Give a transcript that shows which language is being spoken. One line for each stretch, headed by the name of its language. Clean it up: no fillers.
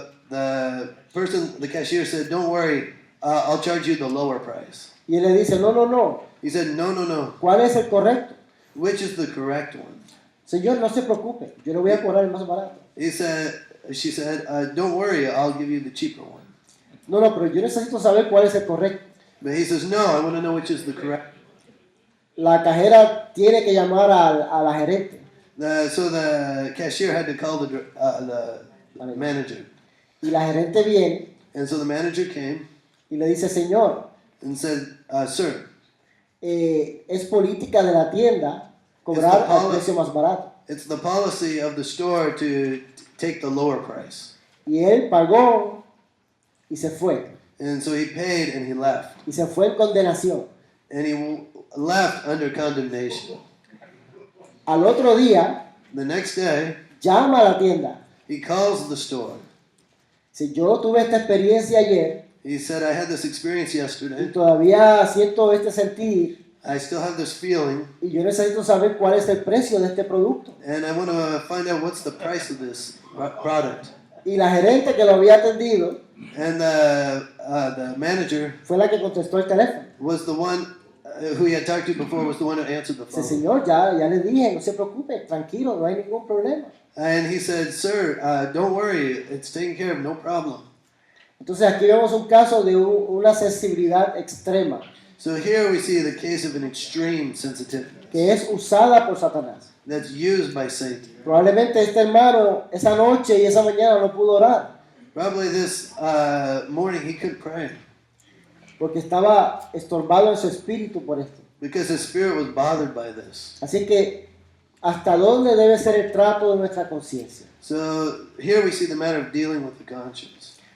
English: The cashier said, "Don't worry, I'll charge you the lower price."
Spanish: Y él le dice, no,
English: He said, "No, no, no.
Spanish: ¿cuál es el correcto?
English: Which is the correct one?"
Spanish: Señor, no se preocupe, yo le voy a cobrar el más barato.
English: She said, "Don't worry, I'll give you the cheaper one."
Spanish: No, pero yo necesito saber cuál es el correcto.
English: But he says, "No, I want to know which is the correct."
Spanish: La cajera tiene que llamar a la gerente.
English: So the cashier had to call the manager,
Spanish: Y la gerente viene
English: and so the manager came
Spanish: y le dice, señor,
English: and said, "Sir,
Spanish: es política de la tienda cobrar al precio más barato.
English: it's the policy of the store to take the lower price."
Spanish: Y él pagó y se fue.
English: And so he paid and he left,
Spanish: Y se fue en condenación.
English: and he left under condemnation.
Spanish: Al otro día,
English: The next day,
Spanish: llama a la tienda.
English: he calls the store.
Spanish: Si yo tuve esta experiencia ayer
English: He said, "I had this experience
Spanish: y
English: yesterday.
Spanish: todavía siento este sentir
English: I still have this feeling,
Spanish: y yo necesito saber cuál es el precio de este producto.
English: and I want to find out what's the price of this product."
Spanish: Y la gerente que lo había atendido
English: And the manager
Spanish: fue la que contestó el teléfono.
English: was the one who he had talked to before, was the one who answered the
Spanish: Dice,
English: phone.
Spanish: Señor, ya le dije, no se preocupe, tranquilo, no hay ningún problema.
English: And he said, "Sir, don't worry, it's taken care of, no problem."
Spanish: Entonces aquí vemos un caso de una sensibilidad extrema
English: So here we see the case of an extreme sensitivity
Spanish: que es usada por Satanás.
English: that's used by Satan.
Spanish: Probablemente este hermano esa noche y esa mañana no pudo orar
English: Probably this morning he couldn't pray
Spanish: porque estaba estorbado en su espíritu por esto.
English: because his spirit was bothered by this.
Spanish: Así que, ¿hasta dónde debe ser el trato de nuestra conciencia?
English: So here we see the matter of dealing with the conscience.